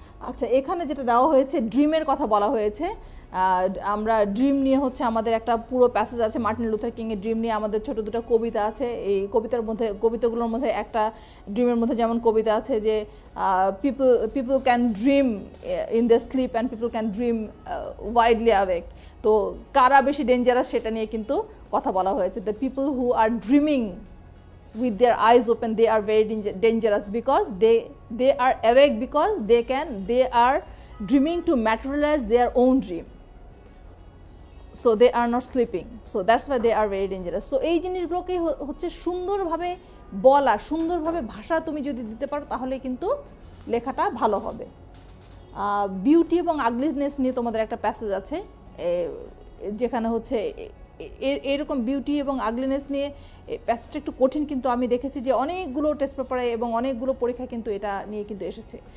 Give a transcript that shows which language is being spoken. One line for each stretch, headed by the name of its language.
Bangla: আচ্ছা, এখানে যেটা দেওয়া হয়েছে, ড্রিমের কথা বলা হয়েছে। আমরা ড্রিম নিয়ে হচ্ছে আমাদের একটা পুরো প্যাসেজ আছে, মার্টিন লুথার কিংয়ের ড্রিম নিয়ে আমাদের ছোট দুটো কবিতা আছে। এই কবিতাগুলোর মধ্যে একটা ড্রিমের মধ্যে যেমন কবিতা আছে যে
English: People can dream in the sleep and people can dream widely awake.
Bangla: তো কারা বেশি ডেঞ্জারাস সেটা নিয়ে কিন্তু কথা বলা হয়েছে।
English: The people who are dreaming with their eyes open, they are very dangerous because they are awake because they are dreaming to materialize their own dream, so they are not sleeping, so that's why they are very dangerous.
Bangla: So এই জিনিসগুলোকে হচ্ছে সুন্দরভাবে বলা, সুন্দরভাবে ভাষা তুমি যদি দিতে পারো তাহলে কিন্তু লেখাটা ভালো হবে। বিউটি এবং আগলিনেস নিয়ে তোমাদের একটা প্যাসেজ আছে, যেখানে হচ্ছে এরকম বিউটি এবং আগলিনেস নিয়ে প্যাসেজটা একটু কঠিন, কিন্তু আমি দেখেছি যে অনেকগুলো টেস্ট পেপারে এবং অনেকগুলো পরীক্ষা কিন্তু এটা নিয়ে কিন্তু এসেছে।